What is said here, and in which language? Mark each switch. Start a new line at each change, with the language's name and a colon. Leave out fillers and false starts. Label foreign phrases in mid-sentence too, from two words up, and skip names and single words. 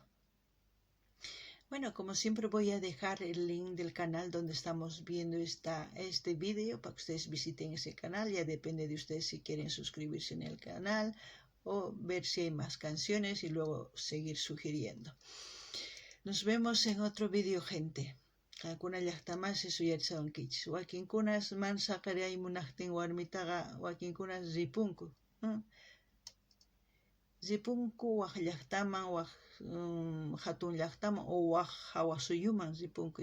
Spanish: Bueno, como siempre voy a dejar el link del canal donde estamos viendo este video para que ustedes visiten ese canal. Ya depende de ustedes si quieren suscribirse en el canal o ver si hay más canciones y luego seguir sugiriendo. Nos vemos en otro video, gente.
Quechua: Qankuna llaqtamas suyarisawankichis. Wakinkunas mansa qaray munaqtin warmitaqa wakinkunas ripunku. Ripunku waq llaqtaman, waq hatun llaqtaman o waq hawasuyuman ripunku.